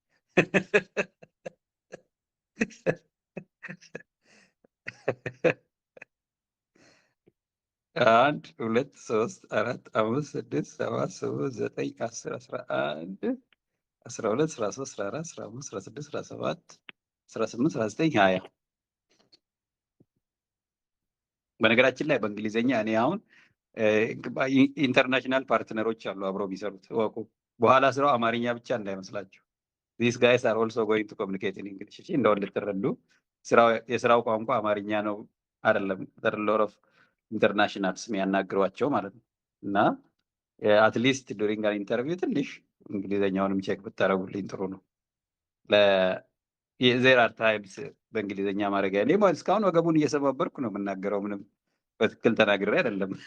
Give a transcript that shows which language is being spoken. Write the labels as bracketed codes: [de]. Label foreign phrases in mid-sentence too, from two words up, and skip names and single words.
[am] 1 2 3 4 5 6 7 8 9 10 11 12 13 14 15 16 17 18 19 20 በነገራችን ላይ በእንግሊዝኛ እኔ አሁን [en] international partners [am] አሉ አብረው የሚሰሩት እወቁ። በኋላ ስራው አማርኛ ብቻ እንዳይመስላችሁ። these [en] guys are also going to communicate in English። [am] እሺ እንደው እንድትረዱ የስራው ቋንቋ አማርኛ ነው አይደለም። [en] there are a lot of internationals [am] የሚያናግሯቸው ማለት ነው። እና [en] at least during an interview [am] ትንሽ እንግሊዝኛውንም ቼክ ብታደርጉልኝ ጥሩ ነው። [en] there are times [am] በእንግሊዝኛ ማድረግ እኔ እስካሁን ወገቡን እየሰባበርኩ ነው የምናገረው። ምንም በትክክል ተናግሬ አይደለም።